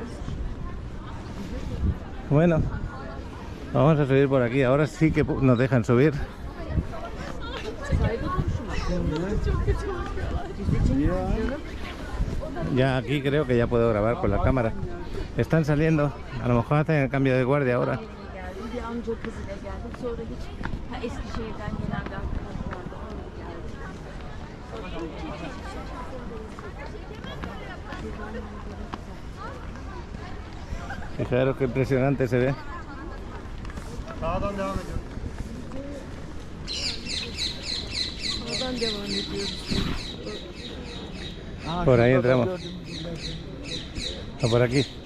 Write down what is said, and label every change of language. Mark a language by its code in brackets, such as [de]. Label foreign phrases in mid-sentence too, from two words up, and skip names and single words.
[es] Bueno, vamos a subir por aquí. Ahora sí que nos dejan subir. Ya aquí creo que ya puedo grabar con la cámara. Están saliendo. A lo mejor hacen el cambio de guardia ahora. [tr] Bir amca kızıyla geldik. Sonra hiç Eskişehir'den gelen bir arkadaş vardı. Onunla geldik. [es] Fijaros qué impresionante se ve. [tr] Sağdan devam ediyoruz. Oradan devam ediyoruz. [es] Por ahí entramos. O por aquí.